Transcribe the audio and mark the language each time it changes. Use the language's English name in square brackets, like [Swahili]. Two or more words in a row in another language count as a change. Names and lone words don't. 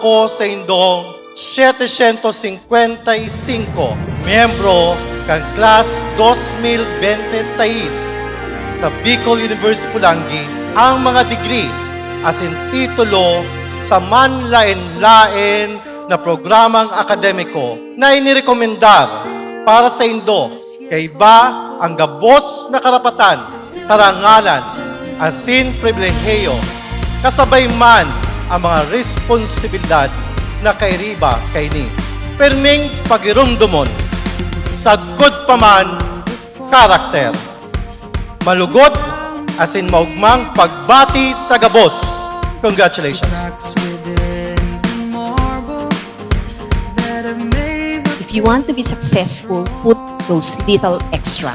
[Bikol] ko sa indong 755 miyembro ng Class 2026 sa Bicol University Polangui ang mga degree as in titulo sa manlain-lain na programang akademiko na inirekomendar para sa indo kay iba ang gabos na karapatan, karangalan, asin pribilehiyo, kasabay man ang mga responsibilidad na kairiba kay ni. Perming pagirumdumon, sagkod pa man karakter. Malugot asin maugmang pagbati sa gabos. Congratulations. [English] If you want to be successful, put those little extra.